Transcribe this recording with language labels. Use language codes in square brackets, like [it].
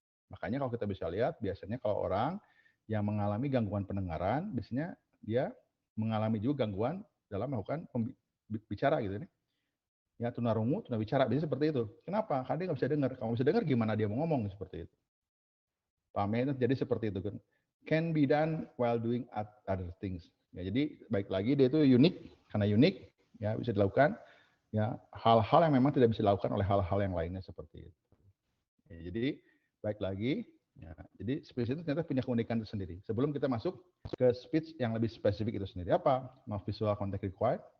[id] Makanya kalau kita bisa lihat, biasanya kalau orang yang mengalami gangguan pendengaran, biasanya dia mengalami juga gangguan dalam melakukan bicara gitu nih. Ya tunarungu, tunawicara, biasanya seperti itu. Kenapa? Karena dia nggak bisa dengar. Kalau bisa dengar gimana dia mau ngomong seperti itu. Paham ya? Jadi seperti itu kan. [en] Can be done while doing other things. [id] Ya, jadi baik lagi dia itu unik, karena unik ya bisa dilakukan ya hal-hal yang memang tidak bisa dilakukan oleh hal-hal yang lainnya seperti itu. Ya, jadi baik lagi, ya, jadi speech itu ternyata punya keunikan tersendiri. Sebelum kita masuk ke speech yang lebih spesifik itu sendiri, apa? [en] No visual contact required.